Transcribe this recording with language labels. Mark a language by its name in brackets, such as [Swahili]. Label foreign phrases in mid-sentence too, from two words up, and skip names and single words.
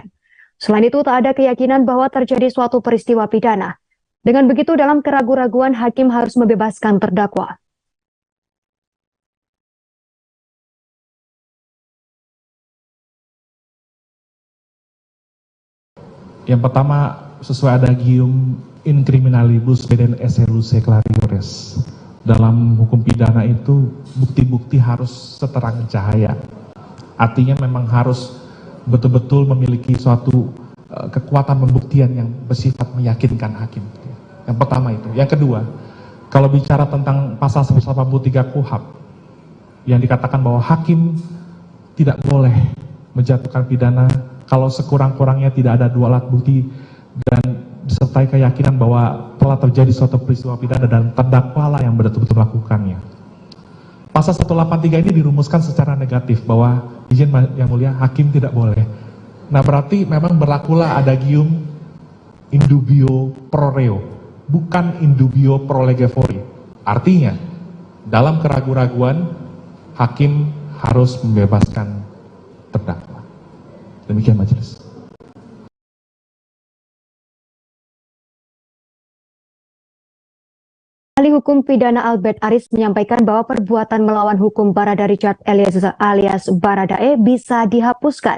[Indonesian] Selain itu, tak ada keyakinan bahwa terjadi suatu peristiwa pidana. Dengan begitu, dalam keraguan-raguan, hakim harus membebaskan terdakwa. Yang pertama, sesuai adagium [Latin] in criminalibus beden esse luce clariores. [Indonesian] Dalam hukum pidana itu, bukti-bukti harus seterang cahaya. Artinya memang harus betul-betul memiliki suatu kekuatan pembuktian yang bersifat meyakinkan hakim. Yang pertama itu. Yang kedua, kalau bicara tentang pasal 183 KUHP, yang dikatakan bahwa hakim tidak boleh menjatuhkan pidana kalau sekurang-kurangnya tidak ada dua alat bukti dan disertai keyakinan bahwa telah terjadi suatu peristiwa pidana dan terdakwalah yang betul-betul melakukannya. Pasal 183 ini dirumuskan secara negatif bahwa izin yang mulia hakim tidak boleh. Nah berarti memang berlakulah adagium [Latin] in dubio pro reo, [Indonesian] bukan [Latin] in dubio pro lege fori. [Indonesian] Artinya dalam keraguan-raguan hakim harus membebaskan terdakwa. Demikian majelis. Ahli hukum pidana Albert Aries menyampaikan bahwa perbuatan melawan hukum Barada Richard Eliezer alias Baradae bisa dihapuskan.